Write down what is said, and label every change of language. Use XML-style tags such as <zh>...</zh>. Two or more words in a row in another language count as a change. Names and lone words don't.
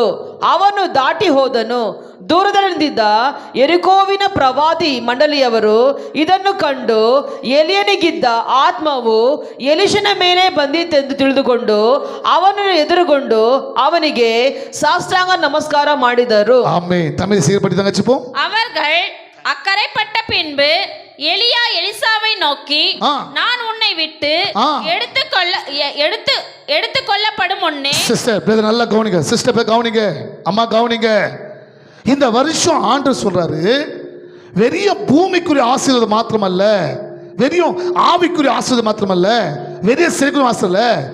<kn>ಅವನು ದಾಟಿ ಹೋದನು. ದೂರದಲ್ಲಿದ್ದ ಯೆರಿಕೋವಿನ ಪ್ರವಾದಿ ಮಂಡಳಿಯವರು ಇದನ್ನು ಕಂಡು ಎಲಿಯನಿಗಿದ್ದ ಆತ್ಮವು ಎಲಿಷನ ಮೇಲೆ ಬಂದಿತೆಂದು ತಿಳಿದುಕೊಂಡು ಅವನನ್ನು ಎದುರುಗೊಂಡು ಅವನಿಗೆ ಸಾಷ್ಟಾಂಗ ನಮಸ್ಕಾರ ಮಾಡಿದರು.</kn> <ta>ஆமென். தமிழ் சீர்படி தங்கச்சி போ. அவர்கள் அக்கரைப்பட்ட பின்பு எலியா எலிசாவை நோக்கி, நான் உன்னை விட்டு எடுத்துக்கொள்ளப்படும் முன்னே. சிஸ்டர் பிரதர் நல்லா கவனிங்க. சிஸ்டர் கவனிங்க, அம்மா கவனிங்க. இந்த வருஷம் ஆண்டவர் சொல்றாரு, வெறிய பூமிக்குரிய ஆசீர்வாதம் மாத்திரமல்ல, வெறியும் ஆவிக்குரிய ஆசீர்வாதம் மாத்திரமல்ல, வெறிய செருக்குரிய ஆசீர்வாதம்.</ta>